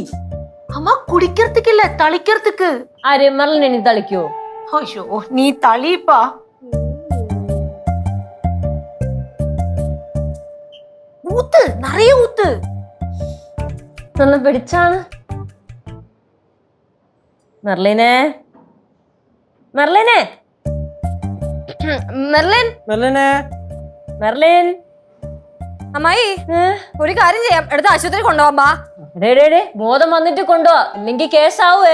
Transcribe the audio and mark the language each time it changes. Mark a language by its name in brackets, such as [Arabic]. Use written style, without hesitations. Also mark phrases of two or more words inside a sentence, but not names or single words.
[Tamil] அம்மா குடிக்கிறதுக்கு இல்ல தளிக்கிறதுக்கு [Malayalam] ആര് മെർലിനെ നീ തളിക്കോ [Tamil] ஐயோ நீ தளிப்பா ஊத்து நிறைய ஊத்து [Malayalam] നല്ല പിടിച്ചാണ് മെർലിനെ മെർലിനെ മെർലിൻ മെർലിനെ മെർലിൻ അമ്മായി ഒരു കാര്യം ചെയ്യാം എടുത്ത് ആശുപത്രി കൊണ്ടുപോകാം ബോധം വന്നിട്ട് കൊണ്ടുപോവാ ഇല്ലെങ്കിൽ കേസാവേ